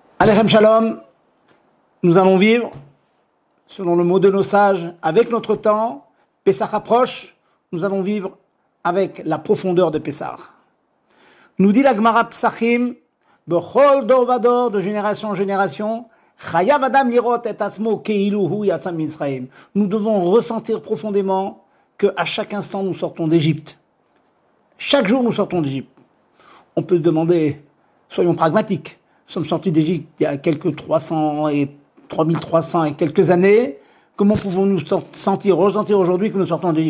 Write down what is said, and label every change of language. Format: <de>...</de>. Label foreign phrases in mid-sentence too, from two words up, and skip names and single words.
<he>עליכם שלום,</he> <fr>nous allons vivre, selon le mot de nos sages, avec notre temps. Pessah approche, nous allons vivre avec la profondeur de Pessah. Nous dit la Gemara Psachim,</fr> <he>בכל דור ודור,</he> <fr>de génération en génération,</fr> <he>חייב אדם לראות את עצמו כאילו הוא יצא ממצרים.</he> <fr>Nous devons ressentir profondément qu'à chaque instant nous sortons d'Égypte. Chaque jour nous sortons d'Égypte. On peut se demander, soyons pragmatiques, nous sommes sortis d'Égypte il y a quelques 3300 et quelques années. Comment pouvons-nous ressentir aujourd'hui que nous sortons d'Égypte?</fr>